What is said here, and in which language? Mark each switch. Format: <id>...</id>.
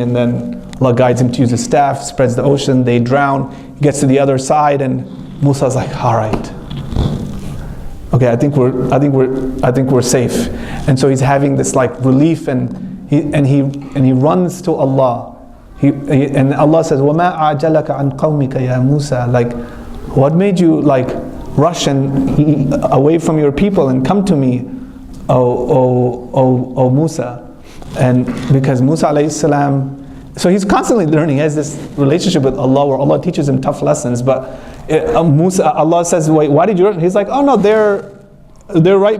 <en>And then Allah guides him to use his staff, spreads the ocean, they drown. He gets to the other side, and Musa's like, all right. Okay, I think we're safe. And so he's having this like relief, and he runs to Allah. And Allah says,</en> <ar>وَمَا أَعْجَلَكَ عَنْ قَوْمِكَ يَا Musa.</ar> <en>Like, what made you like rush and away from your people and come to me, O Musa? And because Musa alayhi salam, so he's constantly learning. He has this relationship with Allah where Allah teaches him tough lessons. But Musa, Allah says, wait, why did you run? He's like, oh no, they're right.</en>